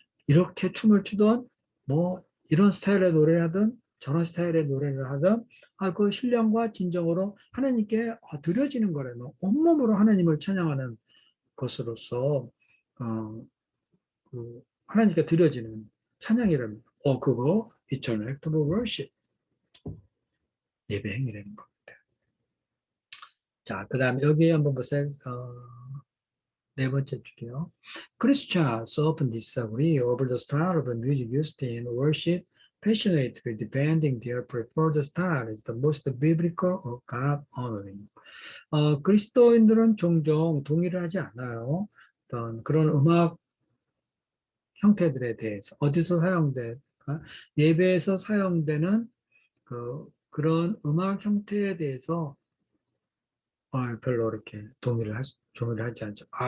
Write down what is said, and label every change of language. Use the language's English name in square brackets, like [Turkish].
[Korean] 이렇게 춤을 추던 뭐 이런 스타일의 노래를 하든 저런 스타일의 노래를 하든 그 신령과 진정으로 하나님께 드려지는 거라면 온몸으로 하나님을 찬양하는 것으로서 하나님께 드려지는 찬양이라는 그거 [English] eternal act of worship [Korean] 예배 행위라는 겁니다. 자, 그 다음 여기 한번 보세요. 네 번째 줄이요. [English] Christians often disagree over the style of music used in worship, passionately defending their preferred style is the most biblical or God-honoring. [Korean] 그리스도인들은 종종 동의를 하지 않아요. 어떤 그런 음악 형태들에 대해서 어디서 사용될까? 예배에서 사용되는 그런 음악 형태에 대해서 별로 이렇게 동의를 하지 않죠.